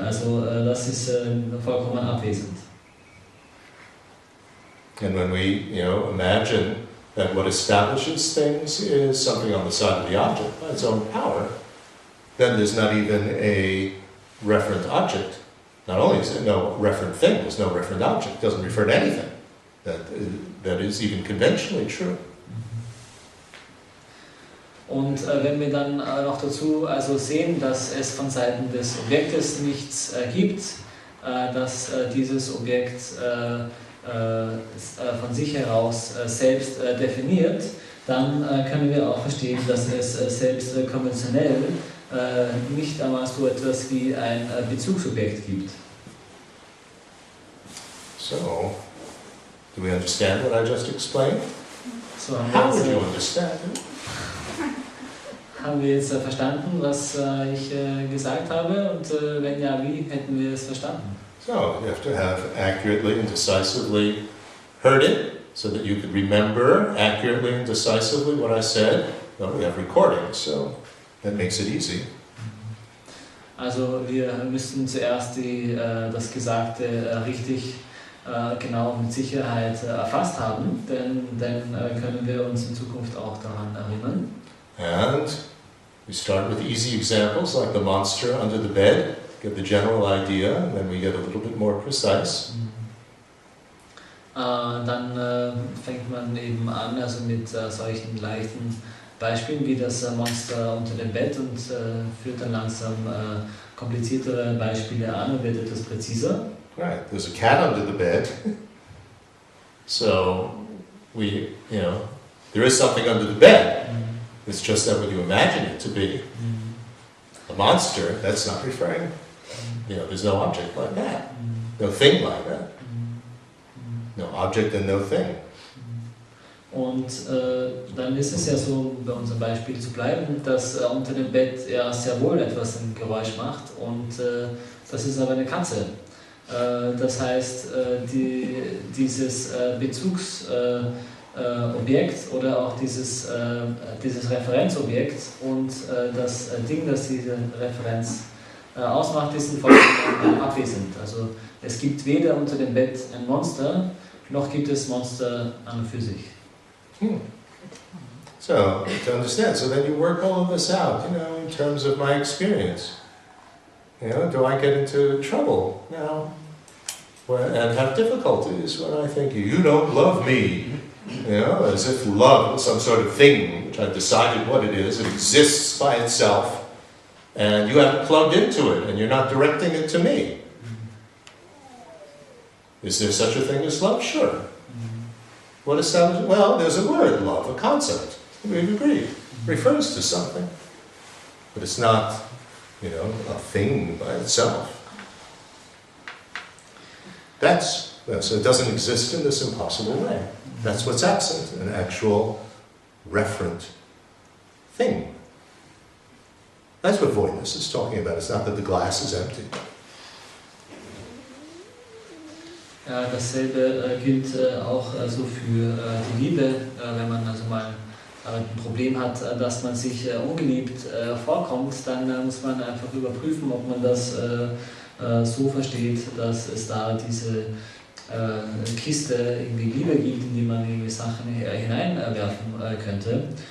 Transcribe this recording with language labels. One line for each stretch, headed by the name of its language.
German: Also das ist vollkommen abwesend.
English: And when we, imagine that what establishes things is something on the side of the object by its own power, then there's not even a referent object. Not only is there no referent thing, there's no referent object. It doesn't refer to anything that is even conventionally true.
German: Und wenn wir dann noch dazu also sehen, dass es von Seiten des Objektes nichts gibt, dass dieses Objekt von sich heraus selbst definiert, dann können wir auch verstehen, dass es selbst konventionell nicht einmal so etwas wie ein Bezugsobjekt gibt.
English: So, do we understand what I just explained?
German: So,
English: How would you understand it?
German: haben wir jetzt verstanden, was ich gesagt habe? Und wenn ja, wie hätten wir es verstanden?
English: So, you have to have accurately and decisively heard it, so that you could remember accurately and decisively what I said. Well, we have recordings, so that makes it easy.
German: Also wir müssten zuerst das Gesagte richtig, genau mit Sicherheit erfasst haben, denn dann können wir uns in Zukunft auch daran erinnern.
English: And we start with easy examples like the monster under the bed, get the general idea, and then we get a little bit more precise.
German: Dann fängt man eben an, also mit solchen leichten Beispielen wie das Monster unter dem Bett, und führt dann langsam kompliziertere Beispiele an und wird etwas präziser.
English: Right, there's a cat under the bed. So we, there is something under the bed. It's just that when you imagine it to be a monster, that's not referring, there's no object like that, no thing like that. No object and no thing.
German: Und dann ist es ja so, um bei unserem Beispiel zu bleiben, dass unter dem Bett ja sehr wohl etwas ein Geräusch macht und das ist aber eine Katze. Das heißt, dieses Bezugsobjekt oder auch dieses Referenzobjekt und das Ding, das diese Referenz ausmacht, ist in vollkommen abwesend. Also es gibt weder unter dem Bett ein Monster, noch gibt es Monster an und für sich.
English: So, to understand, so then you work all of this out, in terms of my experience. Do I get into trouble now and have difficulties when I think you don't love me? As if love is some sort of thing, which I've decided what it is, it exists by itself, and you haven't plugged into it, and you're not directing it to me. Is there such a thing as love? Sure. What is that? Well, there's a word, love, a concept. We've agreed. It refers to something. But it's not, a thing by itself. So it doesn't exist in this impossible way. That's what's absent, an actual referent thing. That's what voidness is talking about. It's not that the glass is empty.
German: Ja, dasselbe gilt auch so für die Liebe, wenn man also mal ein Problem hat, dass man sich ungeliebt vorkommt, dann muss man einfach überprüfen, ob man das so versteht, dass es da diese Kiste irgendwie Liebe gibt, in die man irgendwie Sachen hineinwerfen könnte.